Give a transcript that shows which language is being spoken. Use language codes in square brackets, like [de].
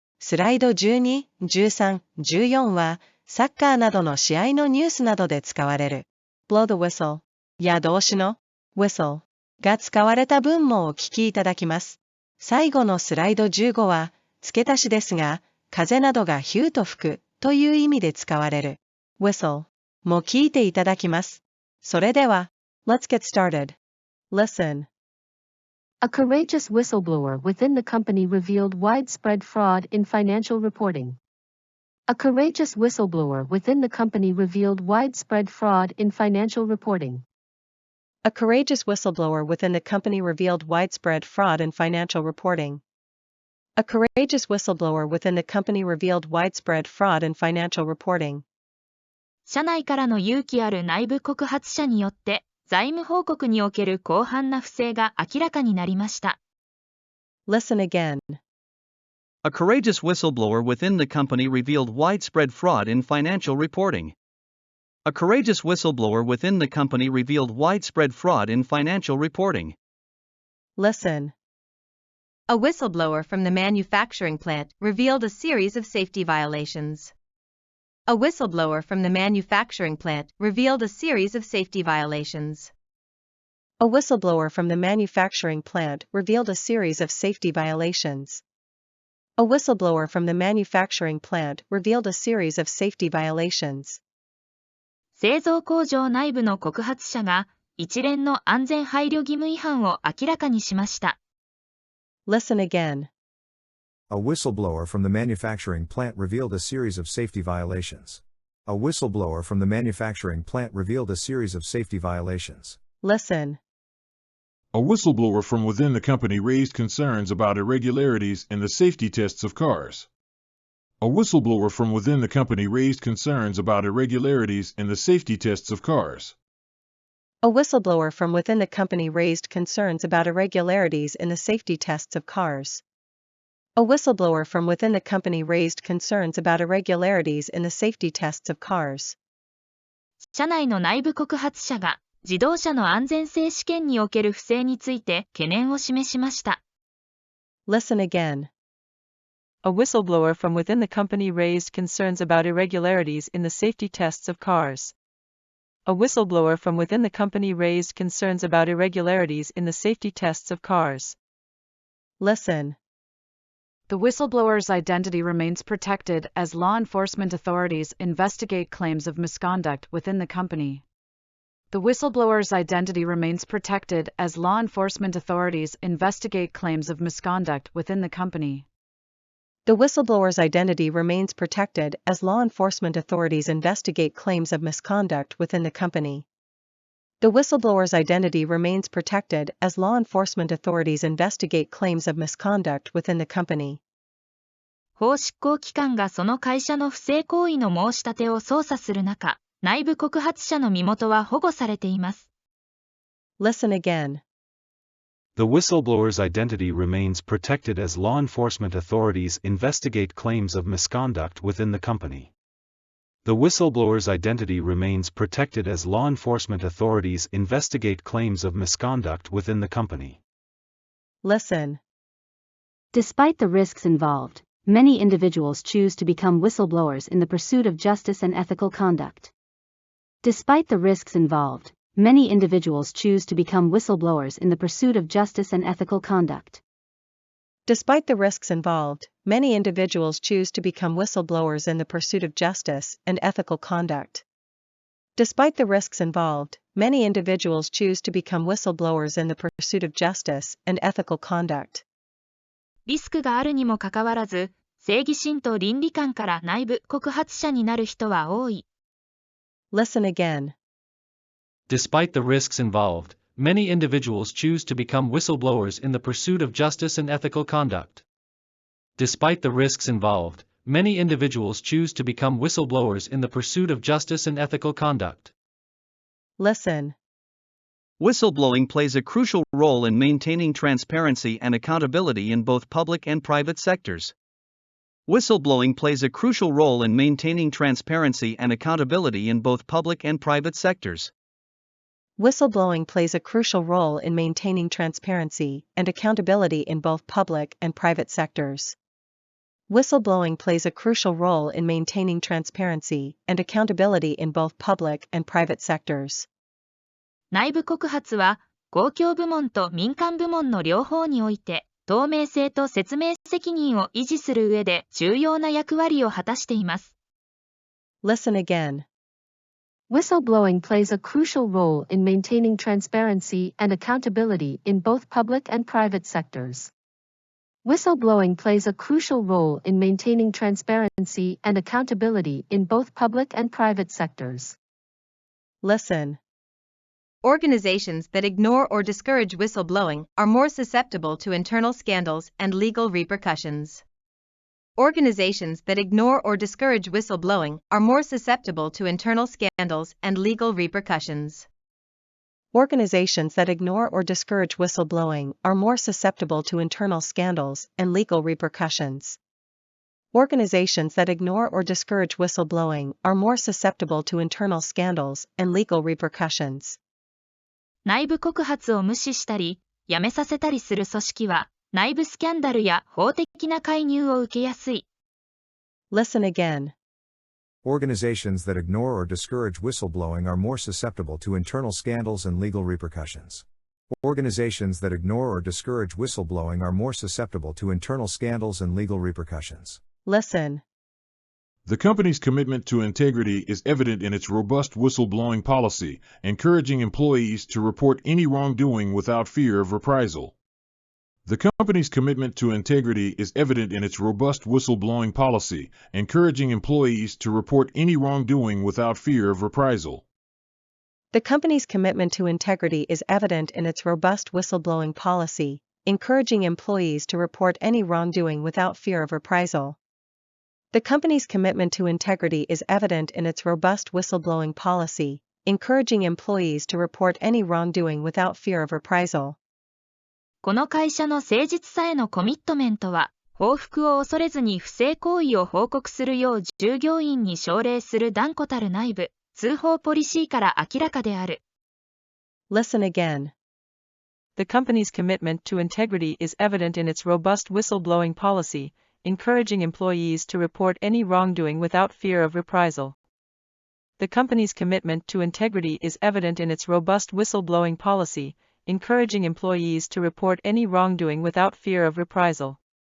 [ja] スライド12、13、14はサッカーなどの試合のニュースなどで使われる [en] blow the whistle [ja] や動詞の whistle が使われた文もお聞きいただきます。最後のスライド15は付け足しですが、風などがヒューと吹くという意味で使われる whistle も聞いていただきます。それでは、 [en] Let's get started. Listen. A courageous whistleblower within the company revealed widespread fraud in financial reporting. A courageous whistleblower within the company revealed widespread fraud in financial reporting. A courageous whistleblower within the company revealed widespread fraud in financial reporting. A courageous whistleblower within the company revealed widespread fraud in financial reporting. [ja] 社内からの勇気ある内部告発者によって財務報告における広範な不正が明らかになりました。 [en] Listen again. A courageous whistleblower within the company revealed widespread fraud in financial reporting. A courageous whistleblower within the company revealed widespread fraud in financial reporting. Listen. A whistleblower from the manufacturing plant revealed a series of safety violations. A whistleblower from the manufacturing plant revealed a series of safety violations. A whistleblower from the manufacturing plant revealed a series of safety violations. A whistleblower from the manufacturing plant revealed a series of safety violations. [ja] 製造工場内部の告発者が一連の安全配慮義務違反を明らかにしました。 [en] Listen again. A whistleblower from the manufacturing plant revealed a series of safety violations. A whistleblower from the manufacturing plant revealed a series of safety violations. Listen. A whistleblower from within the company raised concerns about irregularities in the safety tests of cars. A whistleblower from within the company raised concerns about irregularities in the safety tests of cars. A whistleblower from within the company raised concerns about irregularities in the safety tests of cars. A whistleblower from within the company raised concerns about irregularities in the safety tests of cars. [ja] 社内の内部告発者が自動車の安全性試験における不正について懸念を示しました。 [en] Listen again. A whistleblower from within the company raised concerns about irregularities in the safety tests of cars. A whistleblower from within the company raised concerns about irregularities in the safety tests of cars. Listen. The whistleblower's identity remains protected as law enforcement authorities investigate claims of misconduct within the company. The whistleblower's identity remains protected as law enforcement authorities investigate claims of misconduct within the company. The whistleblower's identity remains protected as law enforcement authorities investigate claims of misconduct within the company. The whistleblower's identity remains protected as law enforcement authorities investigate claims of misconduct within the company. [ja] 法執行機関がその会社の不正行為の申し立てを捜査する中、内部告発者の身元は保護されています。 [en] Listen again. The whistleblower's identity remains protected as law enforcement authorities investigate claims of misconduct within the company. The whistleblower's identity remains protected as law enforcement authorities investigate claims of misconduct within the company. Listen. Despite the risks involved, many individuals choose to become whistleblowers in the pursuit of justice and ethical conduct. Despite the risks involved, many individuals choose to become whistleblowers in the pursuit of justice and ethical conduct. Despite the risks involved, many individuals choose to become whistleblowers in the pursuit of justice and ethical conduct. Despite the risks involved, many individuals choose to become whistleblowers in the pursuit of justice and ethical conduct. [ja] リスクがあるにもかかわらず、正義心と倫理観から内部告発者になる人は多い。 [en] Listen again. Despite the risks involved, many individuals choose to become whistleblowers in the pursuit of justice and ethical conduct. Despite the risks involved, many individuals choose to become whistleblowers in the pursuit of justice and ethical conduct. Listen. Whistleblowing plays a crucial role in maintaining transparency and accountability in both public and private sectors. Whistleblowing plays a crucial role in maintaining transparency and accountability in both public and private sectors. Whistleblowing plays a crucial role in maintaining transparency and accountability in both public and private sectors. Whistleblowing plays a crucial role in maintaining transparency and accountability in both public and private sectors. [ja] 内部告発は、公共部門と民間部門の両方において、透明性と説明責任を維持する上で重要な役割を果たしています。 [en] Listen again. Whistleblowing plays a crucial role in maintaining transparency and accountability in both public and private sectors. Whistleblowing plays a crucial role in maintaining transparency and accountability in both public and private sectors. Listen. Organizations that ignore or discourage whistleblowing are more susceptible to internal scandals and legal repercussions. Organizations that ignore or discourage whistleblowing are more susceptible to internal scandals and legal repercussions. Organizations that ignore or discourage whistleblowing are more susceptible to internal scandals and legal repercussions. Organizations that ignore or discourage whistleblowing are more susceptible to internal scandals and legal repercussions. [ja] 内部告発を無視したり、やめさせたりする組織は、内部スキャンダルや法的な介入を受けやすい。 [en] Listen again. Organizations that ignore or discourage whistleblowing are more susceptible to internal scandals and legal repercussions. Organizations that ignore or discourage whistleblowing are more susceptible to internal scandals and legal repercussions. Listen. The company's commitment to integrity is evident in its robust whistleblowing policy, encouraging employees to report any wrongdoing without fear of reprisal. The company's commitment to integrity is evident in its robust whistleblowing policy, encouraging employees to report any wrongdoing without fear of reprisal. The company's commitment to integrity is evident in its robust whistleblowing policy, encouraging employees to report any wrongdoing without fear of reprisal. The company's commitment to integrity is evident in its robust whistleblowing policy, encouraging employees to report any wrongdoing without fear of reprisal. [ja] この会社の誠実さへのコミットメントは、報復を恐れずに不正行為を報告するよう従業員に奨励する断固たる内部通報ポリシーから明らかである。 [en] Listen again. The company's commitment to integrity is evident in its robust whistleblowing policy, encouraging employees to report any wrongdoing without fear of reprisal. The company's commitment to integrity is evident in its robust whistleblowing policy, encouraging employees to report any wrongdoing without fear of reprisal.